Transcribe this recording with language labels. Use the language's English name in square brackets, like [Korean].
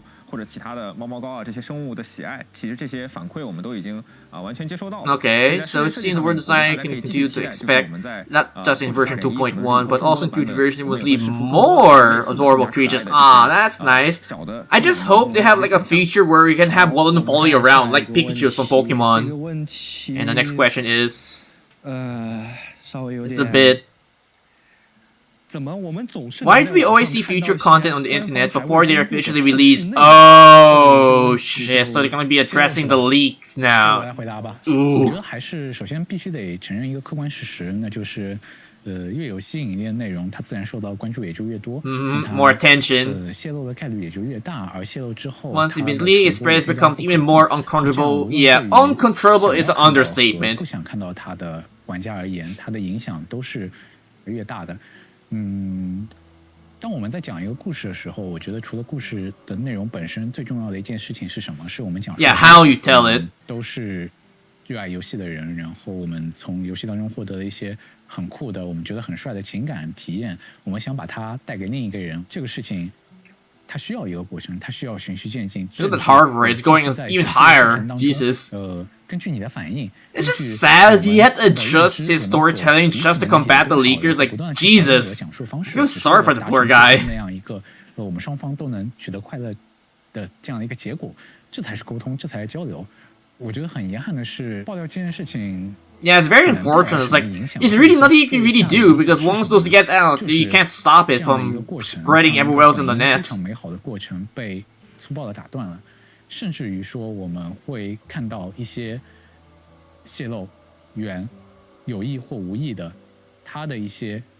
[Chinese] 或者其他的猫猫膏啊这些生物的喜爱，其实这些反馈我们都已经完全接收到了。 [English] Okay, so seeing the world design can continue to expect not just in version 2.1, but also in future versions will leave more adorable creatures. Ah, that's nice. I just hope they have like a feature where you can have one of them following around, like Pikachu from Pokemon. And the next question is, it's a bit. Why do we always see future content on the internet before they're officially released? Oh shit! So they're gonna be addressing the leaks [Chinese] 我 [English] now. [Chinese] 来回答吧。 Ooh. 我觉得还是首先必须得承认一个客观事实，那就是越有吸引力的内容，它自然受到关注也就越多， [English] More attention. [Chinese] 泄露的概率也就越大，而泄露之后 [English] Once it's been leaked, its spread becomes even more uncontrollable. Yeah, uncontrollable is an understatement. [Chinese] 不想看到它的玩家而言，它的影响都是越大的。当我们在讲一个故事的时候，我觉得除了故事的内容本身，最重要的一件事情是什么？是我们讲述 [English] Yeah, how you tell it. [Chinese] 都是热爱游戏的人，然后我们从游戏当中获得了一些很酷的、我们觉得很帅的情感体验，我们想把它带给另一个人，这个事情它需要一个过程，它需要循序渐进。 [English] Look at the hardware; it's going even higher. Jesus. [Chinese] 根据你的反应 [English] It's just sad he had to adjust his storytelling just to combat the leakers. Like Jesus, I feel sorry for the poor guy. [Chinese] 那样一个我们双方都能取得快乐的这样的一个结果，这才是沟通，这才是交流。我觉得很遗憾的是，爆料这件事情。 [English] Yeah, it's very unfortunate. It's like it's really nothing you can really do because once those get out, you can't stop it from spreading everywhere else in the net. [Chinese] 非常美好的过程被粗暴的打断了，甚至于说我们会看到一些泄露源有意或无意的，它的一些。